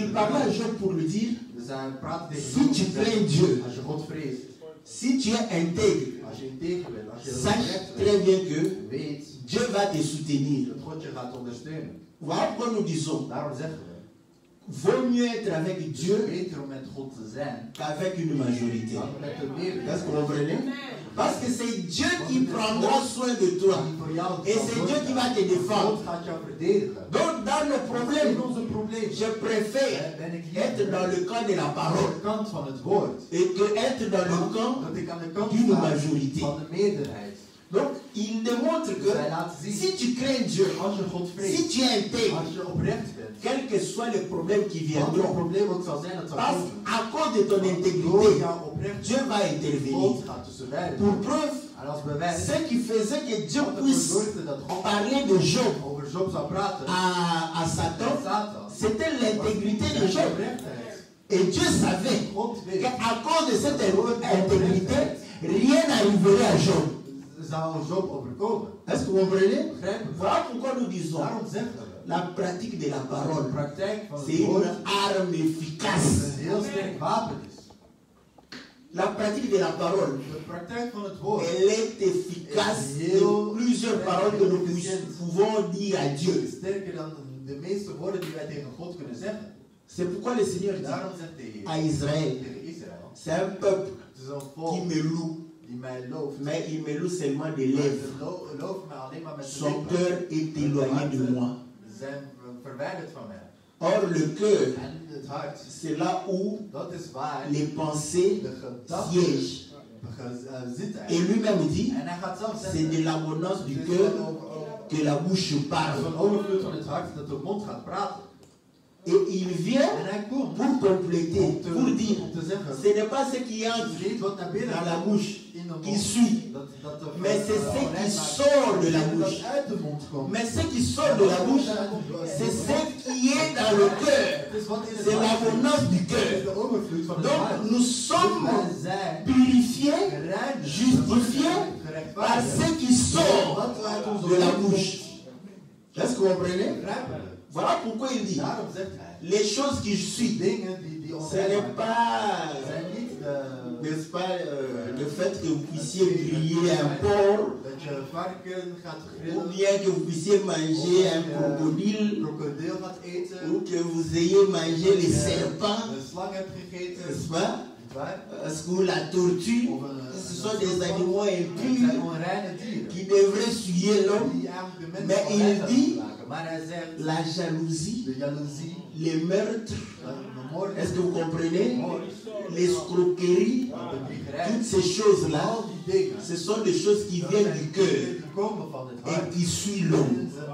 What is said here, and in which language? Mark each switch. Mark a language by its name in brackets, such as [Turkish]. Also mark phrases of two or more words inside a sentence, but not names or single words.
[French] il parle à Job pour lui dire, [Dutch] Dus hij praat tegen [French] si tu crains Dieu, [Dutch] als je God vreest, [French] si tu es intègre, [Dutch] als je integer bent, als je [French] sache [Dutch] oprecht [French] très [Dutch] bent, [French] bien que [Dutch] weet [French] Dieu va te soutenir. [Dutch] dat God je gaat ondersteunen. [French] Voilà pourquoi nous disons, [Dutch] Daarom zeggen we, [French] vaut mieux être avec [Dutch] het is [French] Dieu [Dutch] beter om met God te zijn [French] qu'avec une majorité. [Dutch] dan met de meerderheid. [French] Est-ce que vous comprenez? Parce que c'est Dieu qui prendra soin de toi. [Dutch] Die voor jou [French] Et [Dutch] zal [French] c'est Dieu qui va te [Dutch] God [French] défendre. [Dutch] gaat jou verdedigen. [French] Donc, dans le [Dutch] In [French] problème, [Dutch] onze probleem [French] je préfère [Dutch] ben ik hier [French] être dans le camp de la [Dutch] aan [French] parole [Dutch] de kant van het woord. [French] et que être dans le camp [Dutch] Dat ik aan de kant [French] d'une [Dutch] sta [French] majorité. [Dutch] van de meerderheid. [French] Donc, il démontre que [Dutch] Zij laat zien, [French] si tu crains Dieu, [Dutch] als je God [French] si [Dutch] vreest, [French] tu es intègre, [Dutch] als je oprecht bent, [French] quel que soit le problème qui [Dutch] wat het [French] viendront, [Dutch] probleem ook zal zijn, dat zal [French] parce [Dutch] komen. [French] à cause de ton [Dutch] Door [French] intégrité, [Dutch] jouw oprecht, [French] Dieu va intervenir. [Dutch] God gaat tussen beiden. [French] Pour preuve, [Dutch] En als bewijs, [French] ce qui faisait que Dieu [Dutch] wat ervoor [French] puisse [Dutch] zorgde dat God [French] parler de Job [Dutch] over Job zou praten, [French] à Satan, [Dutch] met Satan, [French] c'était l'intégrité de [Dutch] zijn [French] Job. [Dutch] oprechtheid. [French] Et Dieu savait [Dutch] God weet, [French] qu'à cause de cette intégrité, rien n'arriverait à Job. [Dutch] zou Job overkomen. [French] Est-ce que vous comprenez? [Dutch] Begrijp je? [French] Voilà pourquoi nous disons [Dutch] Daarom zeggen we, [French] la pratique de la [Dutch] de [French] parole, [Dutch] praktijk van [French] c'est [Dutch] het woord [French] une arme efficace. [Dutch] een heel sterk wapen is. [French] La pratique de la parole, [Dutch] De praktijk van het woord [French] elle est efficace de plusieurs paroles que nous pouvons dire à Dieu. [Dutch] is sterker dan de meeste woorden die wij tegen God kunnen zeggen. [French] C'est pourquoi le Seigneur dit [Dutch] Daarom zegt de Heer [French] à Israël, [Dutch] tegen Israël, [French] c'est un peuple [Dutch] het is een [French] qui [Dutch] volk [French] me loue, [Dutch] die mij looft. [French] mais il me loue seulement des [Dutch] Maar [French] lèvres. [Dutch] ze looft mij alleen maar met de [French] Son [Dutch] lippen. [French] cœur est éloigné de moi. [Dutch] Ze zijn verwijderd van mij. [French] Or, le cœur, [Dutch] En het hart, [French] c'est là où [Dutch] dat is waar [French] les pensées [Dutch] de gedachten [French] siègent. [Dutch] zitten. [French] Et lui-même dit, [Dutch] En hij gaat zelf [French] c'est [Dutch] zeggen, [French] de l'abondance du [Dutch] het is [French] cœur que la bouche [Dutch] van [French] parle. [Dutch] overvloed van het hart dat de mond gaat praten. [French] Et il vient [Dutch] En hij komt [French] pour compléter, pour dire, [Dutch] om te zeggen, [French] ce n'est pas ce qui entre [Dutch] het is niet wat naar binnen [French] dans la bouche [Dutch] in de [French] qui [Dutch] mond, [French] suit, [Dutch] dat [French] mais c'est ce qui sort de la bouche. [Dutch] dat uit de mond komt. [French] Mais ce qui sort de la bouche, c'est ce qui est dans le cœur. [Dutch] Het is wat in het [French] C'est [Dutch] hart zit. [French] l'abondance du [Dutch] Het is [French] cœur. [Dutch] de overvloed van het [French] Donc [Dutch] hart. [French] nous [Dutch] Dus [French] sommes [Dutch] wij zijn [French] purifiés [Dutch] gereinigd, [French] justifiés par [Dutch] gerechtvaardigd. [French] ce qui sort [Dutch] Wat uit onze [French] de la [Dutch] mond [French] bouche. Est-ce que vous comprenez? [Dutch] begrijpen we. [French] Voilà pourquoi il dit, [Dutch] Daarom zegt hij, [French] les choses qui suivent, [Dutch] dingen die ons [French] ce n'est pas, [Dutch] zijn niet de... [French] n'est-ce pas, le fait que vous puissiez griller un porc, [Dutch] Dat je varken gaat [French] ou [Dutch] grillen, [French] bien que vous puissiez manger un crocodile, [Dutch] krokodil gaat eten, [French] ou que vous ayez mangé les serpents, [Dutch] een slang hebt gegeten, [French] n'est-ce pas? Parce que la tortue, ce sont des animaux impurs qui devraient souiller l'homme. Mais il dit la jalousie, les meurtres, est-ce que vous comprenez? L'escroquerie, toutes ces choses-là, ce sont des choses qui viennent du cœur et qui suivent l'homme.